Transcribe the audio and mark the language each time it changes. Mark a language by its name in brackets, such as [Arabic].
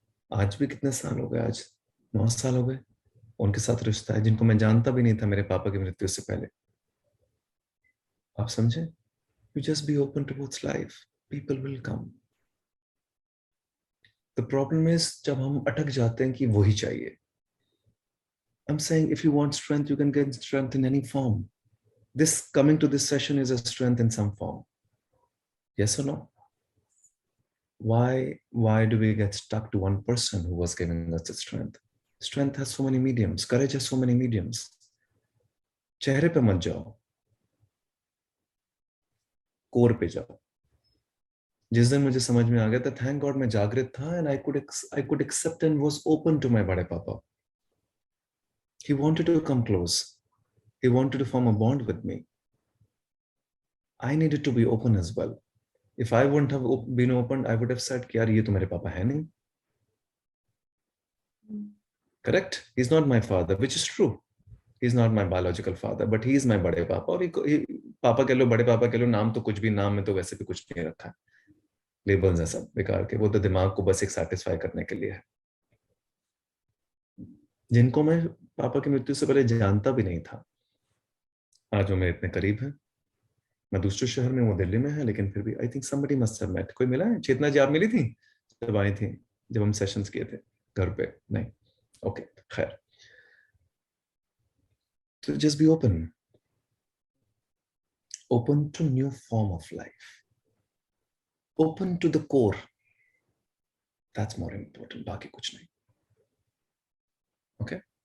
[Hindi] आज भी कितने साल हो गए, आज 9 साल हो गए उनके साथ रिश्ता है, जिनको मैं जानता भी नहीं था मेरे पापा की मृत्यु से पहले। आप समझे? [English] You just be open towards life, people will come. The problem is [Hindi] जब हम अटक जाते हैं कि वही चाहिए। [English] I'm saying if you want strength, you can get strength in any form. This coming to this session is a strength in some form. Yes or no? Why do we get stuck to one person who was giving us the strength? Strength has so many mediums. Courage has so many mediums. [Hindi] चेहरे पे मत जाओ, core पे जाओ। जिस दिन मुझे समझ में आ गया था, थैंक गॉड मैं जागृत था, [English] and I could accept and was open to my [Hindi] बड़े पापा. [English] He wanted to come close. He wanted to form a bond with me. I needed to be open as well. If I wouldn't have been open, I would have said [Hindi] कि यार ये तो मेरे पापा है नहीं. [English] Correct? He's not my father, which is true. He's not my biological father, but he is my बड़े पापा. [Hindi] और पापा कह लो, बड़े पापा कह लो, नाम तो कुछ भी, नाम में तो वैसे भी कुछ नहीं रखा है, लेबल्स है सब बेकार के, वो तो दिमाग को बस एक सेटिस्फाई करने के लिए है। जिनको मैं पापा की मृत्यु से पहले जानता भी नहीं था, आज वो मेरे इतने करीब हैं। मैं दूसरे शहर में, वो दिल्ली में है, लेकिन फिर भी [English] I think somebody must have met. [Hindi] कोई मिला है? चेतना जी आप मिली थी जब आई थी, जब हम सेशंस किए थे घर पे? नहीं, ओके, खैर। [English] So just be open to new form of life, open to the core. That's more important. [Hindi] बाकी कुछ नहीं. [English] Okay.